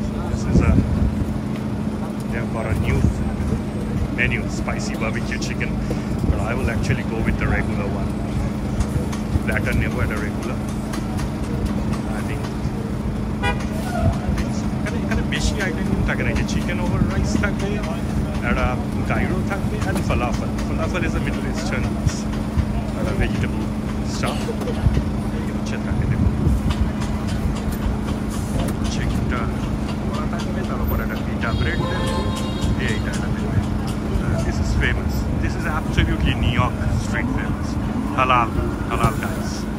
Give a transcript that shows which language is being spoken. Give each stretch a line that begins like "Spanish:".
English: This is they have got a new menu, spicy barbecue chicken, but I will actually go with the regular one. Platter never had a regular. I think
Bangla: এখানে বেশি item থাকে না, যে chicken over rice থাকবে, একটা gyro থাকবে,
English: and falafel. Falafel is a Middle Eastern vegetable stuff.
Bangla: এই হচ্ছে থাকে, দেখুন চিকেনটা ওরা থাকবে, তার উপর একটা পিটা ব্রেড দেবে, এইটা দেবে।
English: This is famous. This is absolutely New York street famous. Halal guys.